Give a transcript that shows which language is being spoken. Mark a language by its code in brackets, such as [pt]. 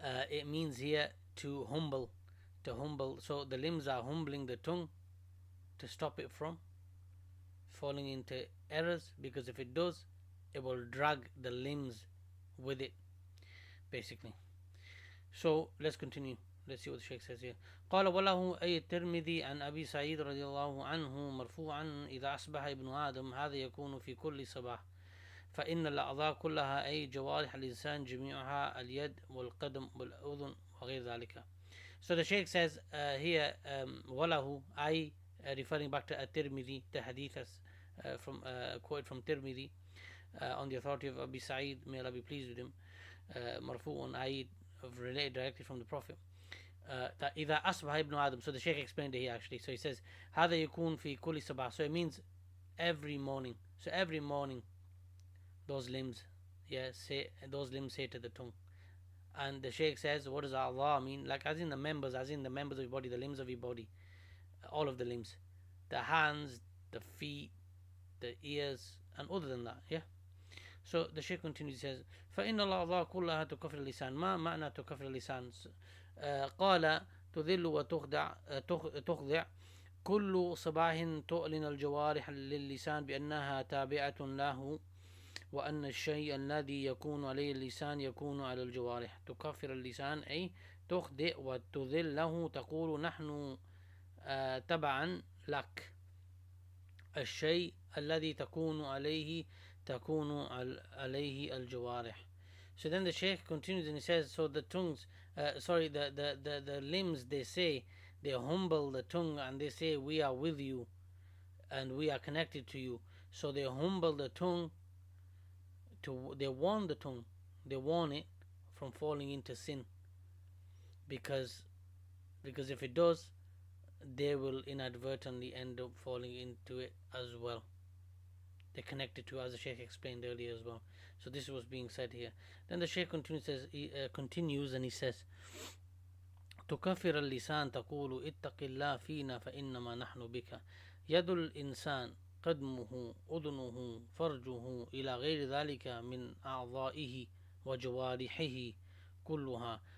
[en] It means here to humble. So the limbs are humbling the tongue to stop it from falling into errors, because if it does, it will drag the limbs with it, basically. So let's continue. Let's see what the Shaykh says here. [ar] قال وله أي الترمذي عن أبي سعيد رضي الله عنه مرفوعا إذا أصبح ابن آدم هذا يكون في كل صباح فإن الأعضاء كلها أي جوارح الإنسان جميعها اليد والقدم والأذن وغير ذلك. [en] So the Shaykh says here, وله, referring back to At-Tirmidhi, the hadith from quote from Tirmidhi, on the authority of Abi Sa'id, may Allah be pleased with him, marfu'un, related directly from the Prophet, that [ar] إذا أصبح ابن آدم. [en] So the Shaykh explained it here actually. So he says [ar] هذا يكون في كل صباح. [en] So it means every morning. So every morning those limbs say to the tongue. And the Shaykh says, what does Allah mean? Like as in the members of your body, the limbs of your body, all of the limbs, the hands, the feet, the ears, and other than that. So the Shaykh continues, he says, [ar] فإن الأعضاء كلها تكفر اللسان. ما معنى تكفر اللسان؟ قال تذل وتخضع كل صباح تؤلن الجوارح للسان بأنها تابعة له وأن الشيء الذي يكون عليه اللسان يكون على الجوارح. تكفر اللسان أي تخطئ وتذله، تقول نحن تبعا لك. الشيء الذي تكون عليه الجوارح. [en] So then the Shaykh continues and he says, so the tongues, the limbs, they humble the tongue and they say, we are with you and we are connected to you. So they humble the tongue, they warn the tongue, they warn it from falling into sin, because if it does, they will inadvertently end up falling into it as well. They're connected to, as the Shaykh explained earlier as well. So this was being said here. Then the Shaykh continues and he says, [ar] تكفر اللسان تقول اتق الله فينا فإنما نحن بك. يد الإنسان قدمه أذنه فرجه إلى غير ذلك من أعضائه وجوارحه كلها.